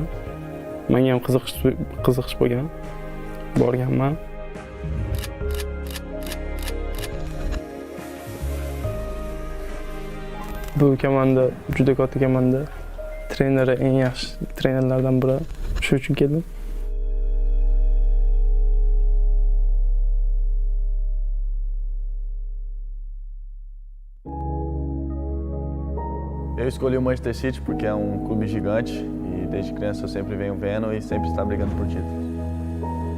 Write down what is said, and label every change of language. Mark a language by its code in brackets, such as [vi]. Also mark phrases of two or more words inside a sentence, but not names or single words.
[uz] Menga ham qiziqish bo'lgan. Borganman. Bu komanda juda katta komanda. Treneri eng yaxshi trenerlardan biri. Shu uchun keldim. [pt] Eu escolhi o Manchester City porque é clube gigante e desde criança eu sempre venho vendo e sempre está brigando por título.